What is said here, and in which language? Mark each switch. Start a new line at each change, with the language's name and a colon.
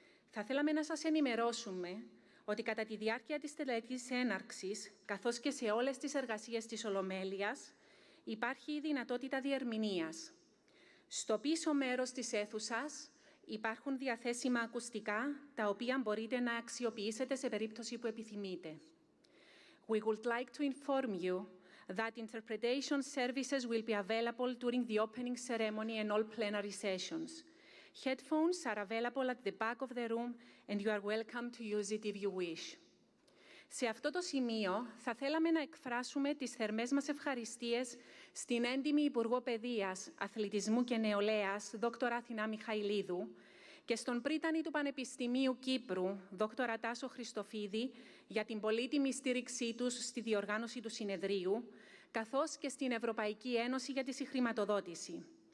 Greek: Θα θέλαμε να σας ενημερώσουμε ότι κατά τη διάρκεια της τελετής έναρξης, καθώς και σε όλες τις εργασίες της Ολομέλειας, υπάρχει η δυνατότητα διερμηνίας. Στο πίσω μέρος της αίθουσας υπάρχουν διαθέσιμα ακουστικά, τα οποία μπορείτε να αξιοποιήσετε σε περίπτωση που επιθυμείτε.
English: We would like to inform you that interpretation services will be available during the opening ceremony and all plenary sessions. Headphones are available at the back of the room and you are welcome to use it if you wish.
Greek: Σε αυτό το σημείο θα θέλαμε να εκφράσουμε τις θερμές μας ευχαριστίες στην έντιμη Υπουργό Παιδείας, Αθλητισμού και Νεολαίας, Δόκτωρα Αθηνά Μιχαηλίδου, και στον Πρίτανη του Πανεπιστημίου Κύπρου, Δόκτωρα Τάσο Χριστοφίδη, για την πολύτιμη στήριξή τους στη διοργάνωση του συνεδρίου, καθώς και στην Ευρωπαϊκή Ένωση για τη συγχρηματοδότηση.